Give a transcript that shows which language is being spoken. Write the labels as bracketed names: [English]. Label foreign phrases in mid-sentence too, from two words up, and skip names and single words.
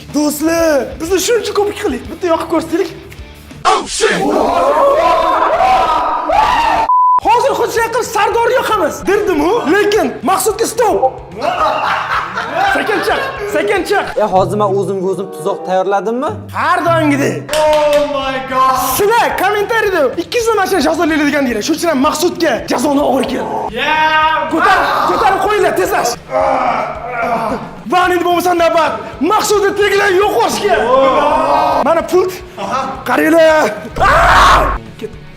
[Uzbek] Do'stlar, biz shuncha ko'pik qildik. Bitta yoqib ko'rsataylik. Hozir xuddi qilib Sardor yoqamiz. Dirdim-ku, lekin Maqsudga stop. Sekin chiq. Hozir men o'zim tuzoq tayyorladimmi? Har doimgidek. [English] Oh my god. [Uzbek] Sizlar kommentariyada 200 so'mdan jazolaydigan deylar. Shuning uchun ham Maqsudga jazoni og'ir keldi. Ko'tarib qo'yinglar, tezlash. Va endi bo'lmasa navbat Maqsudni tiligidan yo'q qilishga. Mana pult. Qaranglar. Ket.